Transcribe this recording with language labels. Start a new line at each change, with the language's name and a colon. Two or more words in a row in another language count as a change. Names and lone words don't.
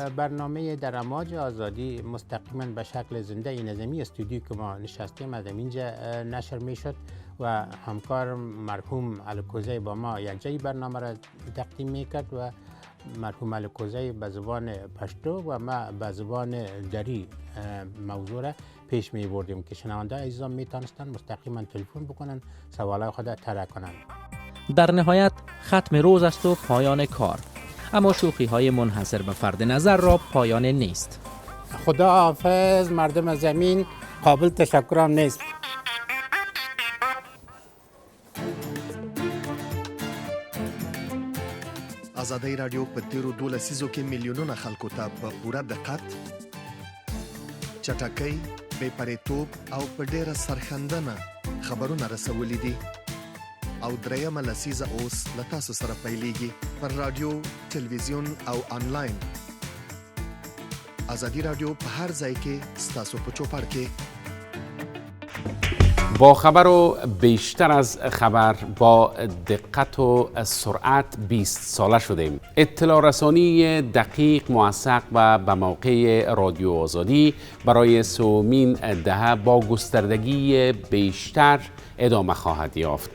Persian: برنامه در امواج آزادی مستقیما به شکل زنده این نظامی استودیو که ما نشستیم از اینجا نشر میشد و همکار مرحوم الکوزی با ما یک جای برنامه را تقدیم میکرد و مرحوم الکوزی به زبان پشتو و ما به زبان دری موضوع را پیش می بردیم که شنونده عزیزان می توانستند مستقیما تلفن بکنن سوالای خود طرح کنند. در نهایت ختم روز است و پایان کار، اما شوخی های منحصر به فرد نظر را پایان نیست. خدا حافظ مردم زمین، قابل تشکرم نیست.
Pashto: ازادي رادیو په تیرو 12 لسیزو کې میلیونونه خلکو ته په پوره دقت، چټکۍ، بې پرېتوب او په ډېره سرښندنه خبرونه رسولي دي او درېیمه لسیزه اوس له تاسو سره پیلېږي پر رادیو، تلویزیون او آنلاین. ازادي رادیو په هر ځای کې ستاسو په چوپړ کې
Persian: با خبر و بیشتر از خبر با دقت و سرعت 20 ساله شدیم. اطلاع رسانی دقیق، موثق و به موقع رادیو آزادی برای سومین دهه با گستردگی بیشتر ادامه خواهد یافت.